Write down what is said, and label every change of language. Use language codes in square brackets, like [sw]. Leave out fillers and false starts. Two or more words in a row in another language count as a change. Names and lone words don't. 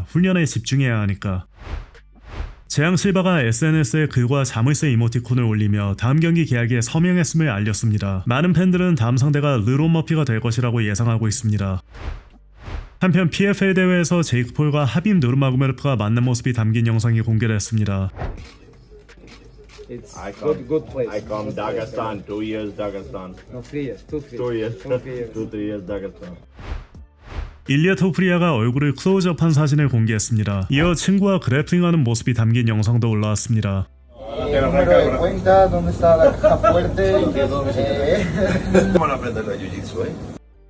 [ko] 훈련에 집중해야 하니까. 재앙 실바가 SNS에 글과 자물쇠 이모티콘을 올리며 다음 경기 계약에 서명했음을 알렸습니다. 많은 팬들은 다음 상대가 르론 머피가 될 것이라고 예상하고 있습니다. 한편 PFL 대회에서 제이크 폴과 하빕 누르마고메르프가 만난 모습이 담긴 영상이 공개됐습니다. [en] It's I good place. I come Dagestan, 2 years Dagestan. No, 3 years. 2 years. From 3 years. 2-3 years Dagestan. [ko] 일리아 토프리아가 얼굴을 클로즈업한 사진을 공개했습니다. 이어 친구와 그래플링하는 모습이 담긴 영상도 올라왔습니다. [es] Número de cuenta, dónde está la caja fuerte. ¿Cómo van a aprender la jiu-jitsu, eh?